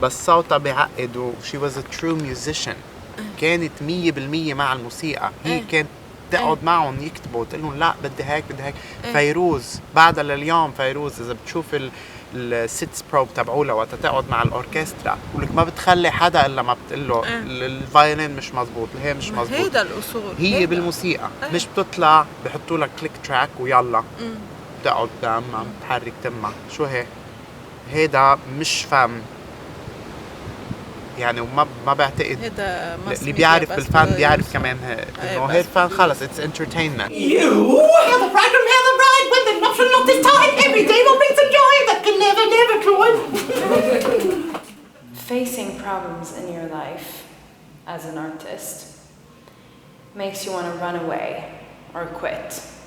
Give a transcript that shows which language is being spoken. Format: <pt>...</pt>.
<ar>بس صوتها بيعقد و</ar> <en>she was a true musician.</en> <ar>كانت 100% مع الموسيقى. هي كانت تقعد معهم يكتبوا وتقول لهم لا بدي هيك بدي هيك. فيروز بعدها لليوم، فيروز إذا بتشوف السيتس بروب تبعولها وقت تقعد مع الأوركسترا بقولك ما بتخلي حدا إلا ما بتقله الفايولين مش مزبوط، هي مش مزبوط. هيدا الأصول هي هيدا. بالموسيقى مش بتطلع بحطوا لك كليك تراك ويلا بتقعد قدام عم تحرك تمها. شو هيدا مش فن يعني. وما بعتقد اللي بيعرف بالفن بيعرف كمان انه هي الفن خلص</ar> <en>it's entertainment. You have the bride and have the bride when the nuptial knot is tied. Every day will bring some joy that can never cloy. Facing problems in your life as an artist makes you want to run away or quit.</en>